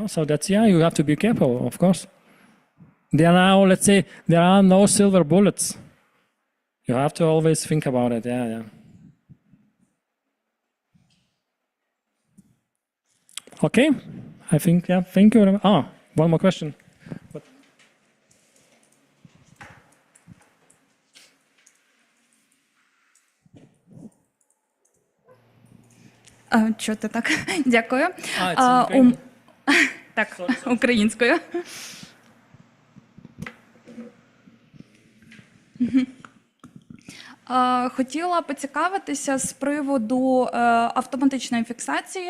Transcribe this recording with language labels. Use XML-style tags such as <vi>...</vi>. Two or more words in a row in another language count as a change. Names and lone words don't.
<en>So that's, yeah, you have to be careful, of course. There are now, let's say, there are no silver bullets. You have to always think about it, yeah, yeah. Okay, I think, yeah, thank you very much. Ah, one more question.</en> <uk>Чути так? Дякую. Так, українською. Хотіла поцікавитися з приводу автоматичної фіксації.</uk>